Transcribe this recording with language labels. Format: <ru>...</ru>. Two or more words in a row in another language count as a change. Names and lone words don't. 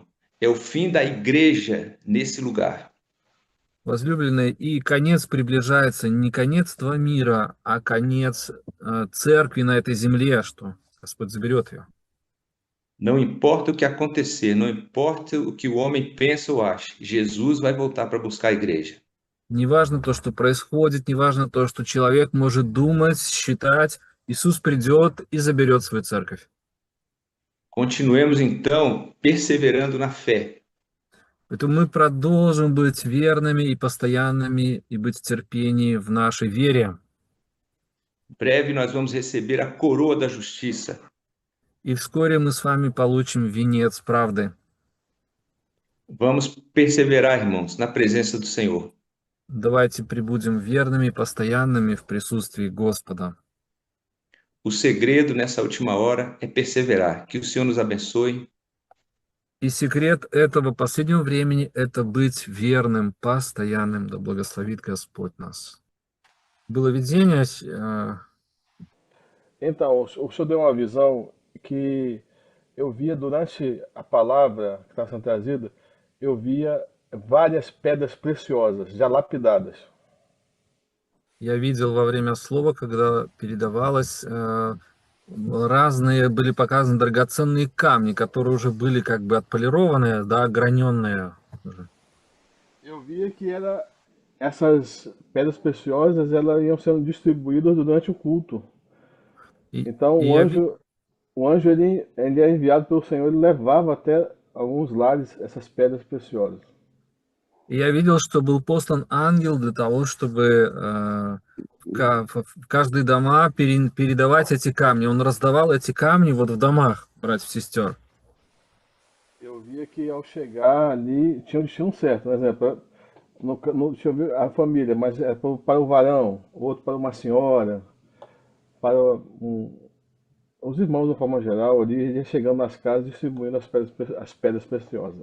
<pt>É o fim da igreja nesse lugar.</pt> <ru>Возлюбленные, и конец приближается, не конец этого мира, а конец церкви на этой земле, что Господь заберет ее.</ru> <pt>Não importa o que acontecer, não importa o que o homem pensa ou acha, Jesus vai voltar para buscar a igreja.</pt> <ru>Не важно то, что происходит, не важно то, что человек может думать, считать, Иисус придет и заберет свою церковь.</ru> <pt>Continuemos então perseverando na fé.</pt> <ru>Поэтому мы продолжим быть верными и постоянными и быть в терпении в нашей вере.</ru> <pt>Em breve nós vamos receber a coroa da justiça.</pt> <ru>И вскоре мы с вами получим венец правды.</ru> <pt>Vamos perseverar, irmãos, na presença do Senhor.</pt> <ru>Давайте пребудем верными и постоянными в присутствии Господа.</ru> <pt>O segredo nessa última hora é perseverar. Que o Senhor nos abençoe.</pt> <ru>И секрет этого последнего времени – это быть верным, постоянным. Да благословит Господь нас. Было видение.</ru> <pt>Então, o senhor deu uma visão que eu via durante a palavra que estava sendo trazida, eu via várias pedras preciosas, já lapidadas.</pt> <ru>Я видел во время слова, когда передавалось, разные были показаны драгоценные камни, которые уже были как бы отполированные, да, ограненные.</ru> <pt>Eu via que essas pedras preciosas elas iam sendo distribuídas durante o culto. Então o anjo ele é enviado pelo Senhor, ele levava até alguns lares essas pedras preciosas.</pt> <ru>Я видел, что был послан ангел для того, чтобы в каждые дома передавать эти камни. Он раздавал эти камни вот в домах, братьев и сестер.</ru> <pt>Eu via que ao chegar ali tinha um destino certo, por exemplo, deixa eu ver a família, mas é para o varão, outro para uma senhora, para os irmãos de uma forma geral, ali ia chegando nas casas distribuindo as pedras preciosas.</pt>